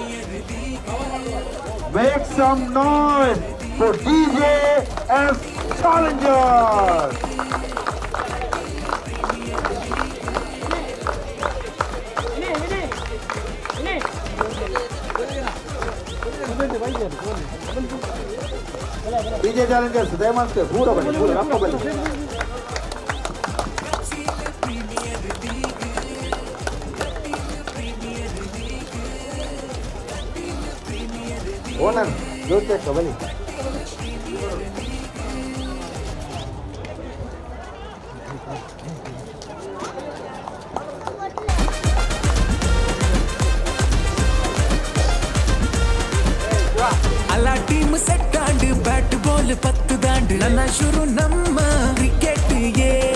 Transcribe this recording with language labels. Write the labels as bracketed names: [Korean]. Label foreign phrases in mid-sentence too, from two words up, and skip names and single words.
[English] Make some noise for DJS Challengers. DJ Challengers, [Tulu] ದಯಮಾಡಿ ಪೂರ ಬನ್ನಿ, ಪೂರ ರಪ್ಪ ಬನ್ನಿ. ಓನರ್ ಜೋತೆ ಬನ್ನಿ. ಅಲ್ಲ [English] team set [Tulu] ಆಂಡ್ [English] bat ball [Tulu] 10 ದಾಂಡ್ ನನ್ನ ಶುರು ನಮ್ಮ ಕ್ರಿಕೆಟ್ಗೆ.